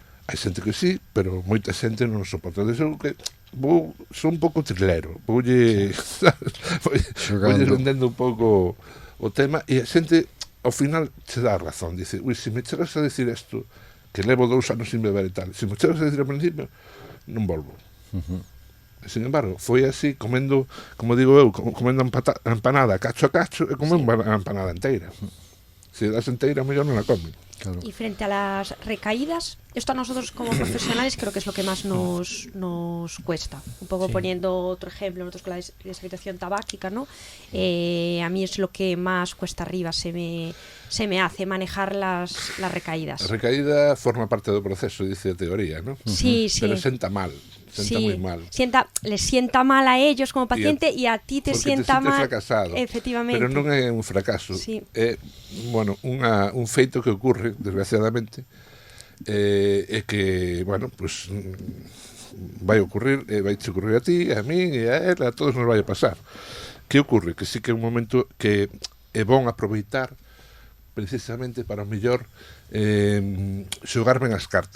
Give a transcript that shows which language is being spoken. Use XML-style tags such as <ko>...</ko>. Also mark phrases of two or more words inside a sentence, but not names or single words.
<gl>hai xente que sí, pero moita xente non o soporta. Desde que son un pouco trilero, voulle vendendo un pouco o tema, e a xente ao final che dá razón, dice, ui, se me chegas a decir isto, que levo 2 anos sin beber e tal, se me chegas a decir ao principio, non volvo.</gl> <es>Sin embargo,</es> <gl>foi así, comendo, como digo eu, comendo empanada cacho a cacho, e comendo a empanada inteira. Se das inteira, mellor non la come. Claro.</gl> <es>Y frente a las recaídas, esto a nosotros como profesionales creo que es lo que más nos cuesta. Un poco poniendo otro ejemplo, nosotros con la deshabitación tabáquica, ¿no? A mí es lo que más cuesta arriba se me hace manejar las recaídas.</es> <gl>A recaída forma parte do proceso, dice a teoría, ¿no?</gl> <es>Sí, sí.</es> <gl>Pero senta mal.</gl> <es>Sienta muy mal. Les sienta mal a ellos como paciente y a ti te sienta mal. Fracasado. Efectivamente.</es> <gl>Pero non é un fracaso.</gl> <es>Sí.</es> <gl>É, bueno, un feito que ocurre, desgraciadamente, é que, bueno, pues vai ocurrir, vai te ocurrir a ti, a mí, e a él, a todos nos vai a pasar. Que ocurre? Que sí que é un momento que é bon aproveitar precisamente para o mellor xogar ben as cartas.</gl>